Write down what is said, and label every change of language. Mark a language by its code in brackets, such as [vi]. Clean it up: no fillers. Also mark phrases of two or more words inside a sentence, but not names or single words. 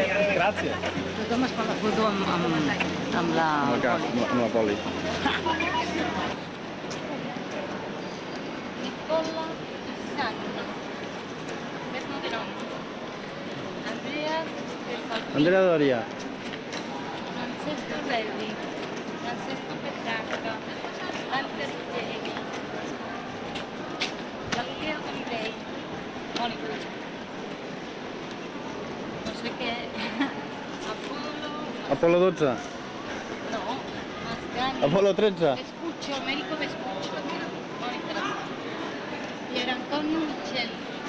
[ca] Gràcies. Tothom es fa la foto amb la... Amb la poli. Nicola Santa. Ves no té nom. Andrea del Falcón. Andrea Doria. Francesco Relli. Francesco Petrarca. Walter Pieri. Galileo Galilei. Mónica. No sé què. Apolo 12. No. Mascani. Apolo 13. Vespuccio, Américo Vespuccio. Mónica. Pier Antonio Micheli.